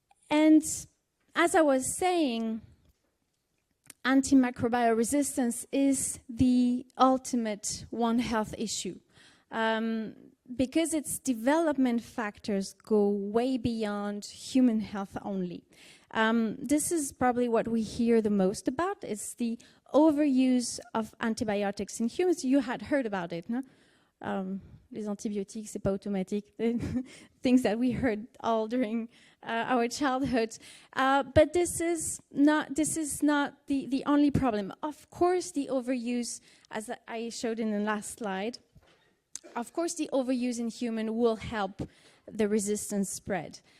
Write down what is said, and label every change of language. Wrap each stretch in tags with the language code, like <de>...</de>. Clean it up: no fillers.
<en>And as I was saying, antimicrobial resistance is the ultimate One Health issue because its development factors go way beyond human health only. This is probably what we hear the most about. It's the overuse of antibiotics in humans. You had heard about it, no?</en> <fr>Les antibiotiques, c'est pas automatique.</fr> <en>Things that we heard all during our childhood. But this is not the only problem. Of course, the overuse, as I showed in the last slide, of course, the overuse in human will help the resistance spread.</en>